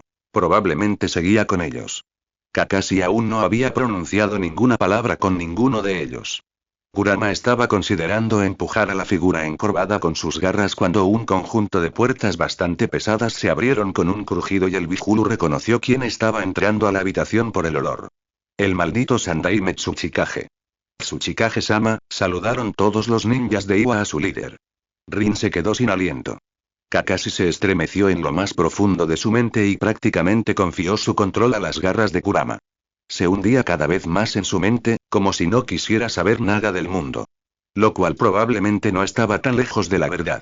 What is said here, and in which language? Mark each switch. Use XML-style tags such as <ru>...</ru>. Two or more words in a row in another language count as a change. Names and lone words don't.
<es>Probablemente seguía con ellos. Kakashi aún no había pronunciado ninguna palabra con ninguno de ellos. Kurama estaba considerando empujar a la figura encorvada con sus garras cuando un conjunto de puertas bastante pesadas se abrieron con un crujido y el Bijulu reconoció quién estaba entrando a la habitación por el olor. El maldito Sandaime Tsuchikage. Tsuchikage-sama, saludaron todos los ninjas de Iwa a su líder. Rin se quedó sin aliento. Kakashi se estremeció en lo más profundo de su mente y prácticamente confió su control a las garras de Kurama. Se hundía cada vez más en su mente, como si no quisiera saber nada del mundo. Lo cual probablemente no estaba tan lejos de la verdad.</es>